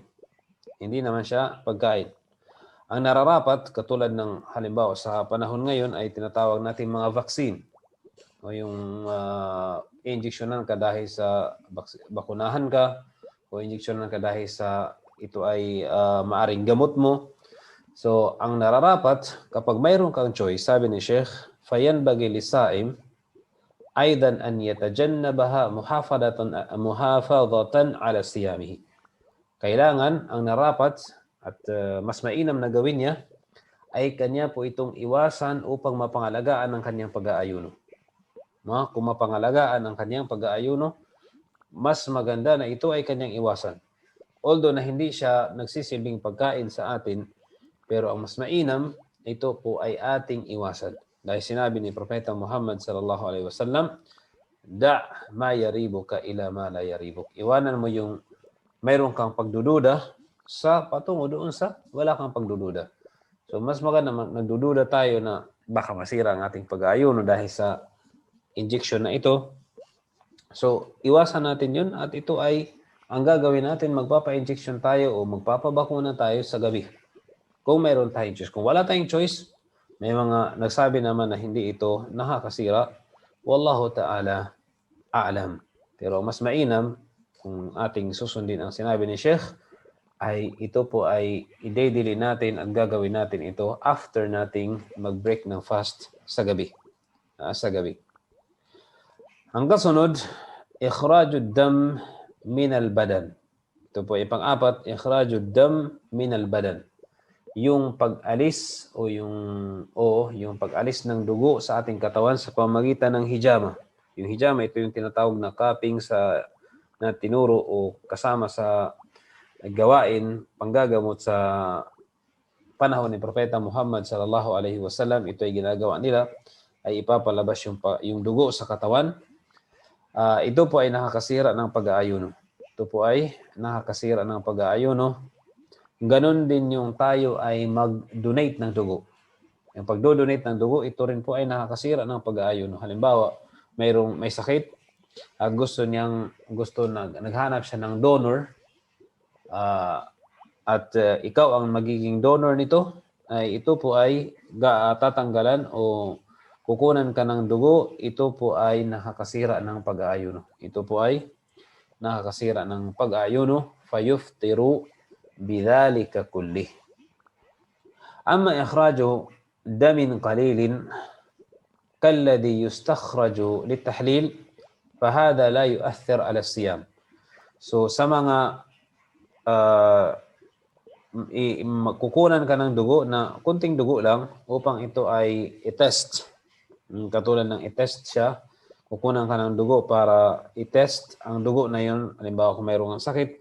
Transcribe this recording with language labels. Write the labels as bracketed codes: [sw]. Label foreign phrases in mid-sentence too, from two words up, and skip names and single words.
[tl] Hindi naman siya pagkain. Ang nararapat, katulad ng halimbawa sa panahon ngayon ay tinatawag natin mga vaccine. O yung i-injectionan ka dahil sa bakunahan ka o injectionan ka dahil sa ito ay maaring gamot mo. So, ang nararapat, kapag mayroon kang choice, sabi ni Sheikh, [ar] فينبغي للصائم أيضا أن يتجنبها محافظة على صيامه. [tl] Kailangan, ang narapat at mas mainam na gawin niya ay kanya po itong iwasan upang mapangalagaan ang kanyang pag-aayuno. Kung mapangalagaan ang kanyang pag-aayuno, mas maganda na ito ay kanyang iwasan. Although na hindi siya nagsisilbing pagkain sa atin, pero ang mas mainam, ito po ay ating iwasan. Dahil sinabi ni Propeta Muhammad [ar] صلى الله عليه وسلم, دع ما يريبك إلى ما لا يريبك. [tl] Iwanan mo yung mayroon kang pagdududa sa patungo doon sa wala kang pagdududa. So mas maganda nagdududa tayo na baka masira ang ating pag-aayuno dahil sa injection na ito. So iwasan natin yun at ito ay ang gagawin natin, magpapa-injection tayo o magpapabakuna tayo sa gabi. Kung mayroon tayong choice. Kung wala tayong choice, may mga nagsabi naman na hindi ito nakakasira. [ar] والله تعالى أعلم. [tl] Pero mas mainam kung ating susundin ang sinabi ni Sheikh, ay ito po ay i-daily natin at gagawin natin ito after nating mag-break ng fast sa gabi. Sa gabi. Ang kasunod, [ar] إخراج الدم من البدن. [tl] Ito po ay pang-apat, [ar] إخراج الدم من البدن. [tl] Yung pag-alis o yung pag-alis ng dugo sa ating katawan sa pamamagitan ng hijama. Yung hijama, ito yung tinatawag na cupping na tinuro o kasama sa gawain panggagamot sa panahon ni Propeta Muhammad [ar] صلى الله عليه وسلم. [tl] Ito ay ginagawa nila ay ipapalabas yung dugo sa katawan. Ito po ay nakakasira ng pag-aayuno. Ito po ay nakakasira ng pag-aayuno. Ganon din yung tayo ay mag-donate ng dugo. Yung pag-donate ng dugo, ito rin po ay nakakasira ng pag-aayuno. Halimbawa, may sakit at naghanap siya ng donor at ikaw ang magiging donor nito, ay ito po ay tatanggalan o kukunan ka ng dugo, ito po ay nakakasira ng pag-aayuno. Ito po ay nakakasira ng pag-aayuno, [ar] فيفطر بذلك كله. أما إخراج دم قليل كالذي يستخرج للتحليل فهذا لا يؤثر على الصيام. [tl] So sa mga kukunan ka ng dugo na kunting dugo lang upang ito ay i-test. Katulad ng i-test siya, kukunan ka ng dugo para i-test ang dugo na yun, halimbawa kung mayroong sakit.